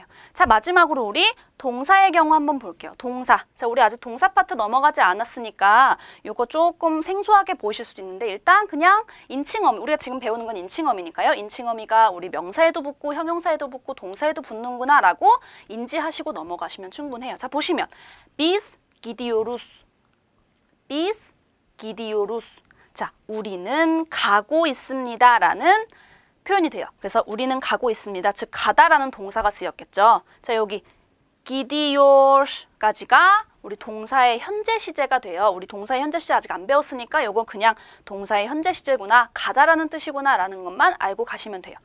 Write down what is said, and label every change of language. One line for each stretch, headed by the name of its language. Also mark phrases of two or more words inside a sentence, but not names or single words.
Korean: 자, 마지막으로 우리 동사의 경우 한번 볼게요. 동사. 자, 우리 아직 동사 파트 넘어가지 않았으니까 이거 조금 생소하게 보이실 수도 있는데 일단 그냥 인칭어미, 우리가 지금 배우는 건 인칭어미니까요. 인칭어미가 우리 명사에도 붙고 형용사에도 붙고 동사에도 붙는구나 라고 인지하시고 넘어가시면 충분해요. 자, 보시면
Turkish: bis gidiyoruz, bis gidiyoruz.
Korean: 자, 우리는 가고 있습니다 라는 표현이 돼요. 그래서 우리는 가고 있습니다. 즉 가다라는 동사가 쓰였겠죠. 자, 여기 gidiyor까지가 우리 동사의 현재 시제가 돼요. 우리 동사의 현재 시제 아직 안 배웠으니까 이건 그냥 동사의 현재 시제구나, 가다라는 뜻이구나 라는 것만 알고 가시면 돼요.